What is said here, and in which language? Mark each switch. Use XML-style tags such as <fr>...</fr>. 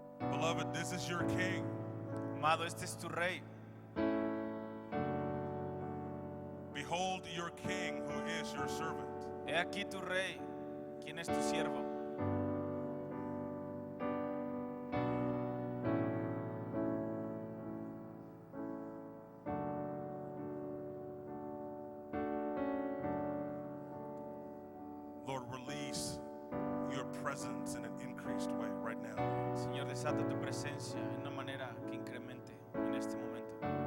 <en>Beloved, this is your king.</en> <es>Amado, este es tu rey.</es> <en>Behold your king who is your servant.</en> <es>He aquí tu rey, quien es tu siervo.</es> <en>Lord, release your presence in an increased way right now.</en> <es>Señor, desata tu presencia en una manera que incremente en este momento.</es>